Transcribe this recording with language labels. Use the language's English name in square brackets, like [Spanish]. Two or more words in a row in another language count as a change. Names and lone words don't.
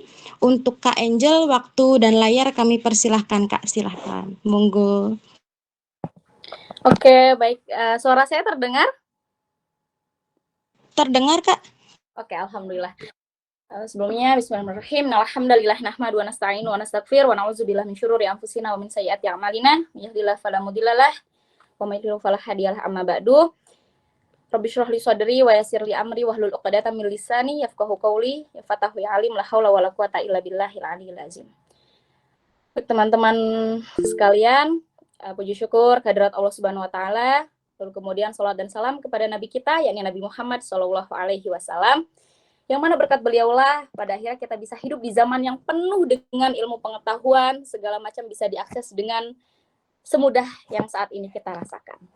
[Indonesian] Untuk Kak Angel, waktu dan layar kami persilahkan Kak, silahkan. Monggo. Oke, baik. Suara saya terdengar? Terdengar, Kak? Oke, alhamdulillah. Sebelumnya bismillahirrahmanirrahim. [Arabic] الحمد لله نحمد ونستعين ونستغفر ونعوذ بالله من شرور أنفسنا ومن سيئات أعمالنا. يهده الله فلا مضل له ومن يضلل فلا هادي له أما بعد. رب اشرح لي صدري ويسر لي أمري واحلل عقدة من لساني يفقهوا قولي. يا فتاح يا عليم لا حول ولا قوة إلا بالله العلي العظيم. [Indonesian] Teman-teman sekalian, puji syukur kehadirat Allah [Arabic] سبحانه وتعالى. [Indonesian] Lalu kemudian salat dan salam kepada nabi kita yakni Nabi Muhammad [Arabic] صلى الله عليه وسلم. [Indonesian] Yang mana berkat beliaulah pada akhirnya kita bisa hidup di zaman yang penuh dengan ilmu pengetahuan, segala macam bisa diakses dengan semudah yang saat ini kita rasakan.